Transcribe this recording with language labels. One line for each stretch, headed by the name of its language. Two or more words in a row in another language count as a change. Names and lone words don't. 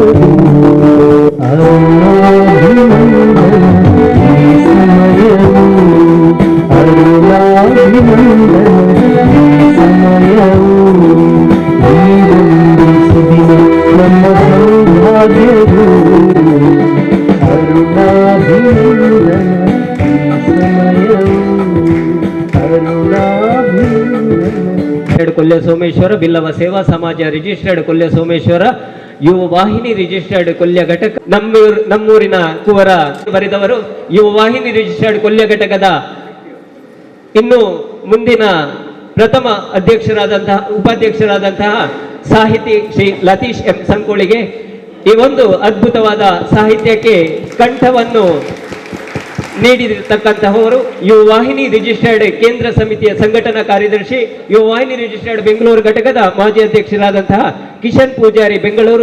Kannada: ಅರುಣಾಭಿನಂದನ ಈ ಸಮಯವು, ಅರುಣಾಭಿನಂದನ ಸಮಯವು. ಈ ಒಂದು ಸುದಿನ ನಮ್ಮ ಸೌಭಾಗ್ಯವು, ಅರುಣಾಭಿನಂದನ ಈ ಸಮಯವು, ಅರುಣಾಭಿನಂದನ. ಕೊಲ್ಯ ಸೋಮೇಶ್ವರ ಬಿಲ್ಲವ ಸೇವಾ ಸಮಾಜ ರಿಜಿಸ್ಟರ್ಡ್ ಕೊಲ್ಯ ಸೋಮೇಶ್ವರ ಯುವ ವಾಹಿನಿ ರಿಜಿಸ್ಟರ್ಡ್ ಕೊಲ್ಯ ಘಟಕ ನಮ್ಮೂರಿನ ಕುವರ ಬರೆದವರು. ಯುವ ವಾಹಿನಿ ರಿಜಿಸ್ಟರ್ಡ್ ಕೊಲ್ಯ ಘಟಕದ ಇನ್ನು ಮುಂದಿನ ಪ್ರಥಮ ಅಧ್ಯಕ್ಷರಾದಂತಹ ಉಪಾಧ್ಯಕ್ಷರಾದಂತಹ ಸಾಹಿತಿ ಶ್ರೀ ಲತೀಶ್ ಎಂ ಸಂಕೋಳಿಗೆ ಈ ಒಂದು ಅದ್ಭುತವಾದ ಸಾಹಿತ್ಯಕ್ಕೆ ಕಂಠವನ್ನು ನೀಡಿರತಕ್ಕಂತಹವರು ಯುವ ವಾಹಿನಿ ರಿಜಿಸ್ಟರ್ಡ್ ಕೇಂದ್ರ ಸಮಿತಿಯ ಸಂಘಟನಾ ಕಾರ್ಯದರ್ಶಿ, ಯುವ ವಾಹಿನಿ ರಿಜಿಸ್ಟರ್ಡ್ ಬೆಂಗಳೂರು ಘಟಕದ ಮಾಜಿ ಅಧ್ಯಕ್ಷರಾದಂತಹ ಕಿಶನ್ ಪೂಜಾರಿ ಬೆಂಗಳೂರು.